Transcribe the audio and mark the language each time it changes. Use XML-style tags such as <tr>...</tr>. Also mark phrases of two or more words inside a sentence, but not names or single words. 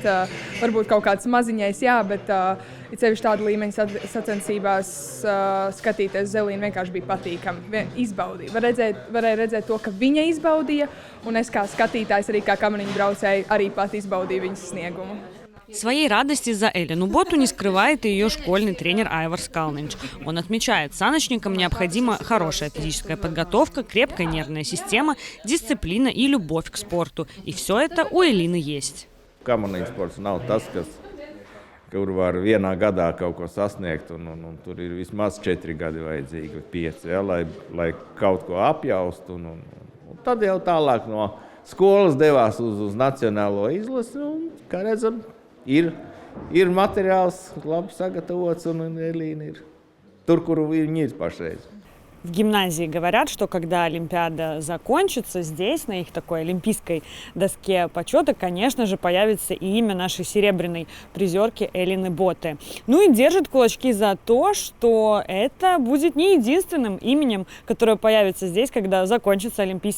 <lv>Varbūt kaut kāds maziņais, jā, bet it sevišķi tāda līmeņa sacensībās skatīties uz Elīnu vienkārši bija patīkami. Izbaudīja. Varēja redzēt to, ka viņa izbaudīja, un es kā skatītājs, arī kā kamaniņu braucēji, arī pat izbaudīju viņas sniegumu.</lv> <ru>Своей радости за Элину Боту не скрывает и ее школьный тренер Айвар Скалнинч. Он отмечает, саночникам необходима хорошая физическая подготовка, крепкая нервная система, дисциплина и любовь к спорту. И все это у Элины есть.</ru> <lv>Kamaniņu sports nav tas, kur var vienā gadā kaut ko sasniegt, un tur ir vismaz 4 gadi vajadzīgi, 5, ja, lai kaut ko apjaustu. Un tad jau tālāk no skolas devās uz nacionālo izlasi, un, kā redzam, ir materiāls labi sagatavots, un Elīna ir tur, kur viņa ir pašreiz.</lv> <ru>В гимназии говорят, что когда Олимпиада закончится, здесь, на их такой олимпийской доске почета, конечно же, появится и имя нашей серебряной призерки Элины Боты. И держат кулачки за то, что это будет не единственным именем, которое появится здесь, когда закончатся Олимпийские игры.</ru>